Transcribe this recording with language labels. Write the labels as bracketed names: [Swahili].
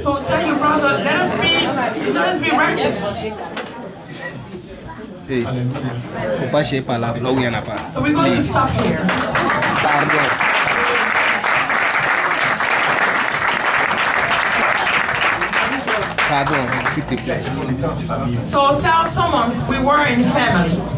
[English] So tell your brother, let us be righteous. [French] Hey, faut pas chier par là, là où il n'y en a pas. [English] So we're going to stop here. [French] Pardon. Pardon, s'il te plaît. On était en famille. [English] So tell someone we were in family.